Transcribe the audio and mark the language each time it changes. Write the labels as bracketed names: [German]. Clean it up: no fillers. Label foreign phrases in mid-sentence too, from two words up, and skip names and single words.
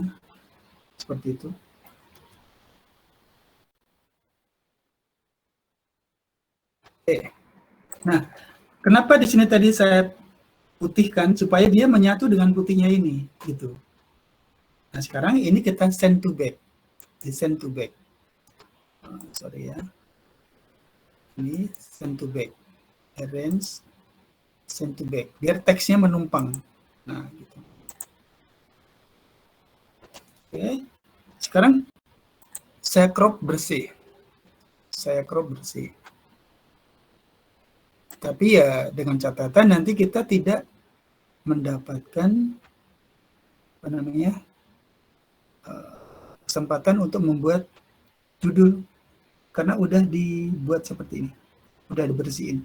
[Indonesian] Seperti itu. Oke. Nah, kenapa di sini tadi saya putihkan supaya dia menyatu dengan putihnya ini, gitu. Nah, sekarang ini kita [English] send to back. Di send to back. Sorry ya. [Indonesian] Ini [English] send to back. Arrange send to back. [Indonesian] Biar teksnya menumpang. Nah, gitu. Oke. Sekarang saya crop bersih. Saya crop bersih. Tapi ya dengan catatan nanti kita tidak mendapatkan apa namanya kesempatan untuk membuat judul karena udah dibuat seperti ini, udah dibersihin.